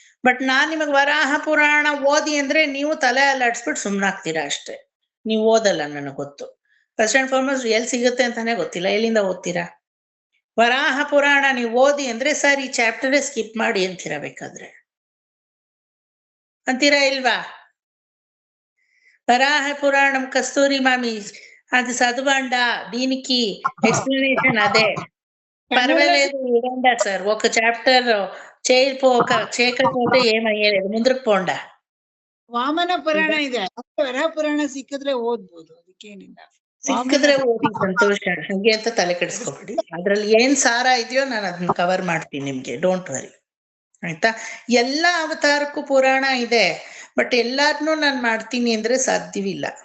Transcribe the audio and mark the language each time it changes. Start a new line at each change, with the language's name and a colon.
Kannada: But ನಾನ್ ನಿಮಗ್ ವರಾಹ ಪುರಾಣ ಓದಿ ಅಂದ್ರೆ ನೀವು ತಲೆ ಅಲ್ಲಾಡ್ಸ್ಬಿಟ್ಟು ಸುಮ್ನಾಗ್ತೀರಾ ಅಷ್ಟೇ. ನೀವು ಓದಲ್ಲ, ನನಗೆ ಗೊತ್ತು.
English: first and foremost
Kannada: ಎಲ್ಲಿ ಸಿಗುತ್ತೆ ಅಂತಾನೆ ಗೊತ್ತಿಲ್ಲ, ಎಲ್ಲಿಂದ ಓದ್ತೀರಾ? ವರಾಹ ಪುರಾಣ ನೀವು ಓದಿ ಅಂದ್ರೆ ಸರ್ ಈ ಚಾಪ್ಟರ್ ಸ್ಕಿಪ್ ಮಾಡಿ ಅಂತೀರಾ, ಬೇಕಾದ್ರೆ ಅಂತೀರಾ ಇಲ್ವಾ?
Telugu: ವರಾಹ పురాణం కస్తూరి మామి అది చదవండా, దీనికి ఎక్స్ప్లెనేషన్ అదే పర్వాలేదు ఇవ్వండా సార్. ఒక చాప్టర్ చేయకపోతే ఏమయ్యేది, ముందుకు పోండా.
Kannada: ವಾಮನ ಪುರಾಣ ಇದೆ, ವರಾಹ ಪುರಾಣ ಸಿಕ್ಕಿದ್ರೆ ಓದ್ಬೋದು, ಅದಕ್ಕೇನಿಲ್ಲ. ಸಿಕ್ಕಿದ್ರೆ ಓದಿ, ಸಂತೋಷ. ಹಂಗೆ ಅಂತ ತಲೆ ಕೆಡಿಸ್ಕೊಬಿಡಿ. ಅದ್ರಲ್ಲಿ ಏನ್ ಸಾರ ಇದೆಯೋ ನಾನು ಅದನ್ನ ಕವರ್ ಮಾಡ್ತೀನಿ ನಿಮ್ಗೆ,
English: Don't worry.
Kannada: ಆಯ್ತಾ? ಎಲ್ಲ ಅವತಾರಕ್ಕೂ ಪುರಾಣ ಇದೆ, ಬಟ್ ಎಲ್ಲಾರನ್ನೂ ನಾನು ಮಾಡ್ತೀನಿ ಅಂದ್ರೆ ಸಾಧ್ಯವಿಲ್ಲ.